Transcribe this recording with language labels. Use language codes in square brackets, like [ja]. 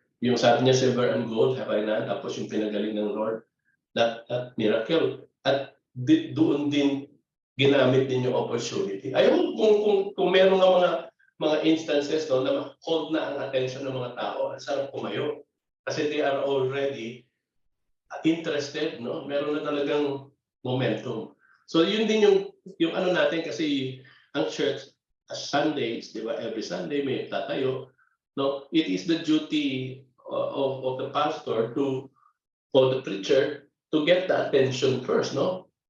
[tl] Yung sabi niya, [en] silver and gold have I none, [tl] tapos yung pinagaling ng [en] Lord, that miracle. [tl] At doon din ginamit din yung opportunity. Ayun, kung meron nga mga instances, no, na hold na ang attention ng mga tao, ang sarap kumayo. Kasi [en] they are already interested, no? [tl] Meron na talagang momentum. So yun din yung natin, kasi ang church, Sundays, di ba? Every Sunday may tatayo. [en] No, it is the duty of the pastor or the preacher to get the attention first, no?